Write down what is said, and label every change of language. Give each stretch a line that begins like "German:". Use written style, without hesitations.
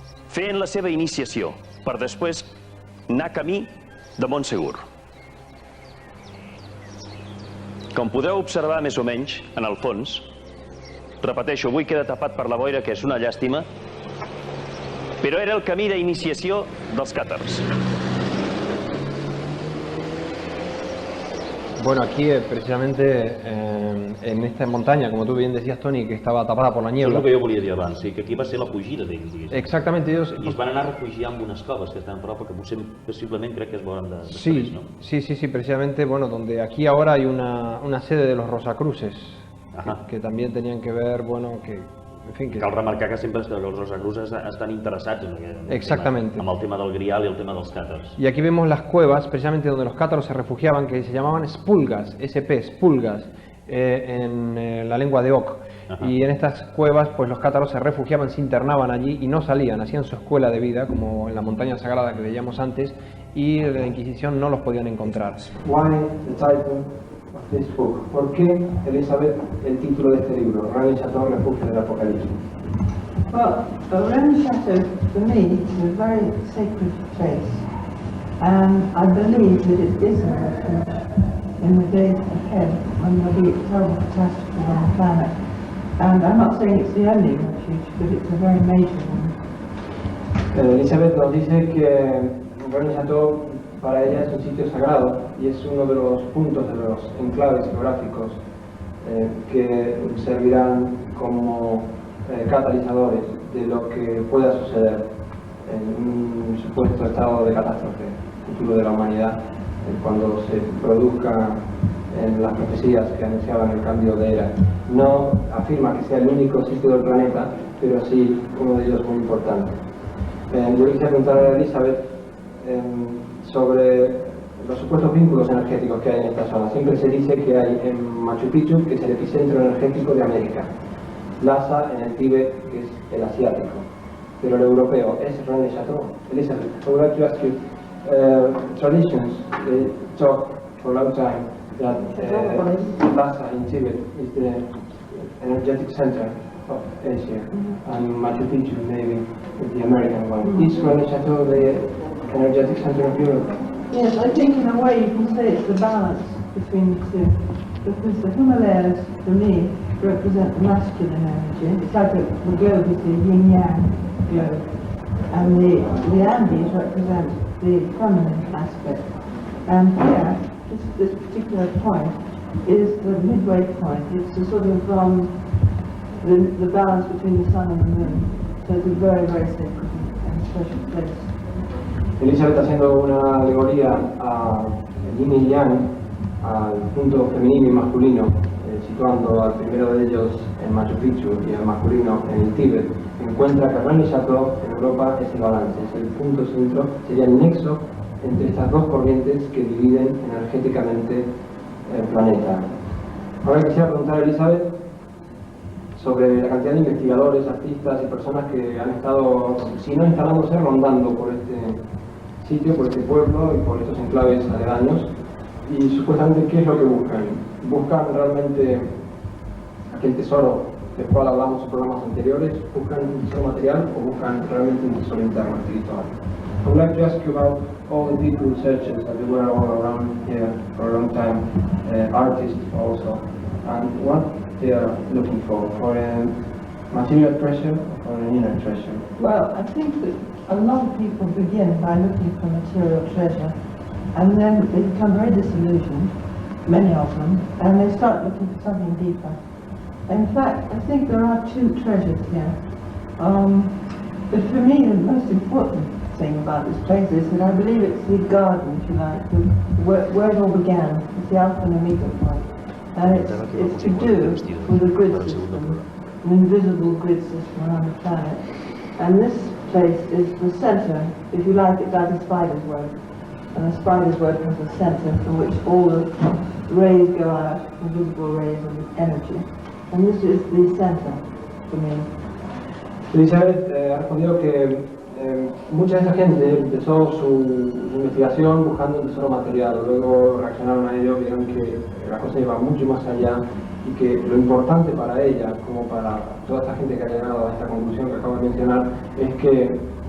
Catalan: fent la seva iniciació, per després anar camí de Montsegur. Com podeu observar més o menys, en el fons, repeteixo, avui queda tapat per la boira, que és una llàstima, però era el camí d'iniciació dels càtars.
Spanish: Bueno, aquí precisamente en esta montaña, como tú bien decías, Tony, que estaba tapada por la niebla.
Catalan: Això és el que jo volia dir abans, que aquí va ser la fugida d'ells, diguéssim.
Spanish: Exactamente, ellos...
Catalan: I es van anar a refugiar en unes coves que estan a prop, que possiblement crec que es veuran després, no?
Spanish: Sí, precisamente, bueno, donde aquí ahora hay una sede de los Rosacruces, que también tenían que ver, bueno, que... En fin, que...
Catalan: Cal remarcar que sempre els Rosacruces estan interessats en
Spanish: Exactamente.
Catalan: Amb el tema del grial i el tema dels càtars.
Spanish: Y aquí vemos las cuevas, precisamente donde los cátaros se refugiaban, que se llamaban spulgas, spulgas, en la lengua de Oc. Y en estas cuevas, pues los cátaros se refugiaban, se internaban allí y no salían, hacían su escuela de vida, como en la montaña sagrada que veíamos antes, y la Inquisición no los podían encontrar.
English: Why the title of this book?
Spanish: ¿Por qué, Elizabeth, el título de este libro, Rennes Chateau, Refugio del Apocalipsis?
English: Well, Rennes Chateau, for me, is a very sacred place, and I believe that it is a refuge in the days ahead when there will be terrible catastrophes on the planet. And I'm not saying it's the only refuge, but it's a very major one.
Spanish: Elizabeth nos dice que Rennes Chateau para ella es un sitio sagrado y es uno de los puntos de los enclaves geográficos que servirán como catalizadores de lo que pueda suceder en un supuesto estado de catástrofe futuro de la humanidad cuando se produzca en las profecías que anunciaban el cambio de era. No afirma que sea el único sitio del planeta, pero sí uno de ellos muy importante. Yo quisiera preguntar a Elizabeth sobre los supuestos vínculos energéticos que hay en esta zona. Siempre se dice que hay en Machu Picchu, que es el epicentro energético de América, Lhasa en el Tíbet, que es el asiático, pero el europeo es Rennes Chateau.
English: Elizabeth, I would like to ask you, traditions talk for a long time that Lhasa in Tibet is the energetic center of Asia, and Machu Picchu maybe the American one. Is Rennes Chateau the energetic center of Europe? Yes, I think in a way you can say it's the balance between the two, because the Himalayas, for me, represent the masculine energy. It's like the globe is the yin-yang globe, and the Andes represent the feminine aspect. And here, this particular point is the midway point. It's the sort of the balance between the sun and the moon. So it's a very, very sacred and special place.
Spanish: Elizabeth está haciendo una alegoría a yin y yang, al punto femenino y masculino, situando al primero de ellos en Machu Picchu y al masculino en el Tíbet. Encuentra que Rennes Chateau en Europa es el balance, es el punto centro, sería el nexo entre estas dos corrientes que dividen energéticamente el planeta. Ahora quisiera preguntar a Elizabeth sobre la cantidad de investigadores, artistas y personas que han estado, si no instalándose, rondando por este sitio, por este pueblo y por estos enclaves aledaños, y supuestamente ¿qué es lo que buscan? ¿Buscan realmente aquel tesoro del cual hablamos en programas anteriores? ¿Buscan un tesoro material o buscan realmente un tesoro interno espiritual?
English: I would like to ask you about all the people researchers that were all around here for a long time, artists also, and what they are looking for a material treasure or an inner treasure? Well, I think that a lot of people begin by looking for material treasure, and then they become very disillusioned, many of them, and they start looking for something deeper. In fact, I think there are two treasures here. But for me, the most important thing about this place is that I believe it's the garden, if you like, where it all began. It's the Alpha and Omega point. And it's to do with a grid system, an invisible grid system around the planet. And this place is the center, if you like, it's like a spider's web. And a spider's web has a center from which all the rays go out, invisible rays of energy. And this is the center for me.
Spanish: Elizabeth ha respondido que mucha de esa gente empezó su investigación buscando un tesoro material, luego reaccionaron a ello, vieron que la cosa iba mucho más allá y que lo importante para ella, como para toda esta gente que ha llegado a esta conclusión que acabo de mencionar, es que